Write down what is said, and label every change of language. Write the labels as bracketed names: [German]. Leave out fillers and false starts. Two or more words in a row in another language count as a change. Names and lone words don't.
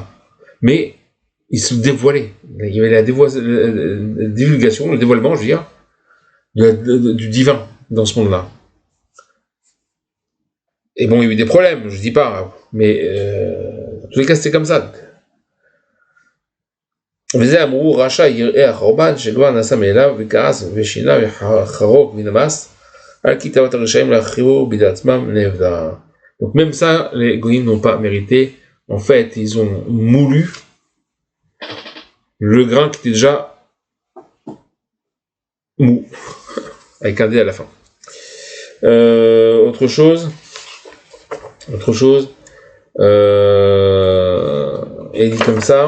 [French] Mais il se dévoilait. Il y avait la divulgation, le dévoilement, je veux dire, du divin dans ce monde-là. Et bon, il y a eu des problèmes, je dis pas, mais en tous les cas, c'était comme ça. [Hebrew] וזה אמרו רשע יראה החורבן שלא נעשה מאליו וכעס ושינה וחרוק ונמס על כי תאוות הרשעים להחריבו בידי עצמם נאבדה. [French] Donc même ça, les goïms n'ont pas mérité. En fait, ils ont moulu le grain qui était déjà mou, avec un dé à la fin. Autre chose, il dit comme ça.